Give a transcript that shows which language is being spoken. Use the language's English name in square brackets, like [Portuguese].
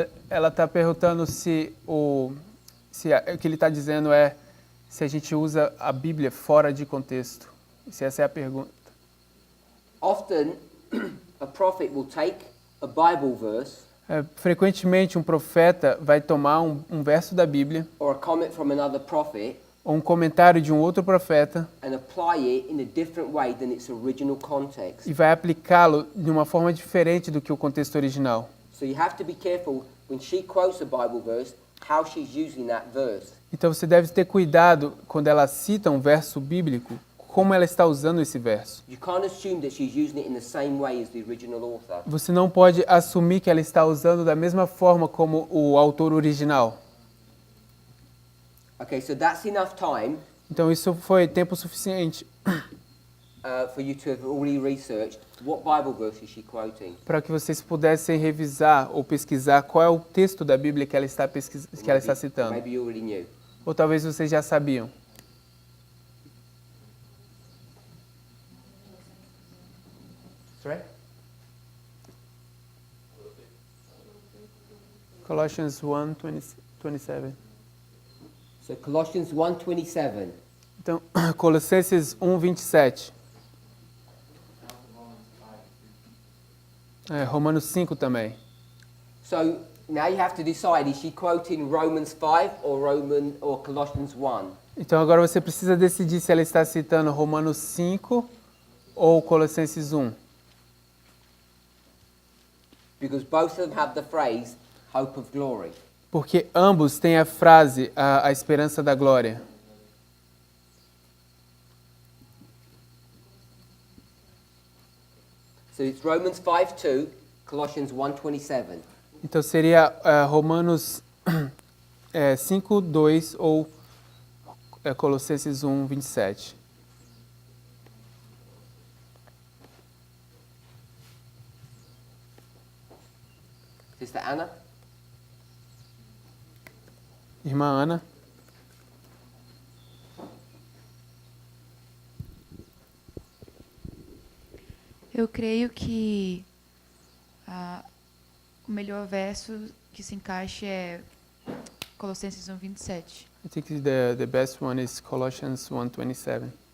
[Portuguese] Ela está perguntando se o que ele está dizendo é se a gente usa a Bíblia fora de contexto. Se essa é a pergunta. [English] Often, a prophet will take a Bible verse [Portuguese] Frequentemente um profeta vai tomar um verso da Bíblia [English] or a comment from another prophet [Portuguese] ou um comentário de um outro profeta [English] and apply it in a different way than its original context. [Portuguese] e vai aplicá-lo de uma forma diferente do que o contexto original. [English] So you have to be careful when she quotes a Bible verse, how she's using that verse. [Portuguese] Então você deve ter cuidado quando ela cita um verso bíblico, como ela está usando esse verso. [English] You can't assume that she's using it in the same way as the original author. [Portuguese] Você não pode assumir que ela está usando da mesma forma como o autor original. [English] Okay, so that's enough time [Portuguese] Então isso foi tempo suficiente [English] for you to have already researched what Bible verse is she quoting. [Portuguese] para que vocês pudessem revisar ou pesquisar qual é o texto da Bíblia que ela está citando. [English] Maybe you already knew. [Portuguese] Ou talvez vocês já sabiam. [English] Sorry? Colossians 1:27. So Colossians 1:27. [Portuguese] Então, Colossenses 1:27. Romanos 5 também. [English] So now you have to decide, is she quoting Romans 5 or Colossians 1? [Portuguese] Então agora você precisa decidir se ela está citando Romanos 5 ou Colossenses 1. [English] Because both of them have the phrase hope of glory. [Portuguese] Porque ambos têm a frase a esperança da glória. [English] So it's Romans 5:2, Colossians 1:27. [Portuguese] Então seria Romanos 5:2 ou Colossenses 1:27. [English] Sister Anna? [Portuguese] Irmã Ana. Eu creio que o melhor verso que se encaixe é Colossenses 1:27. [English] I think the best one is Colossians 1:27.